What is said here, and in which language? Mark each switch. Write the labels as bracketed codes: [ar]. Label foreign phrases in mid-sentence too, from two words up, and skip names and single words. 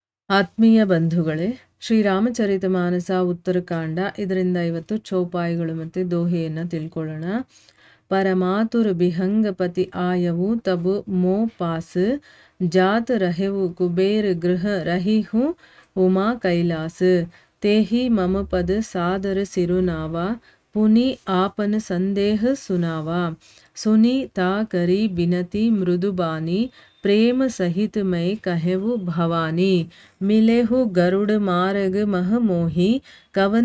[kn] ಆತ್ಮೀಯ ಬಂಧುಗಳೇ, ಶ್ರೀರಾಮಚರಿತಮಾನಸ ಉತ್ತರಕಾಂಡ ಇದರಿಂದ ಇವತ್ತು ಚೌಪಾಯಿಗಳು ಮತ್ತು ದೋಹೆಯನ್ನು ತಿಳ್ಕೊಳ್ಳೋಣ. [awa] परमातुर बिहंगपति आयउ तबु मो पास जात रहेउ कुबेर गृह रहिहु उमा कैलास तेहि मम पद सादर सिरुनावा पुनि आपन संदेह सुनावा सुनी ता करी बिनती मृदुबानी प्रेम सहित मैं कहेवु भवानी मिलेहु गरुड़ मार्ग मह मोही कवन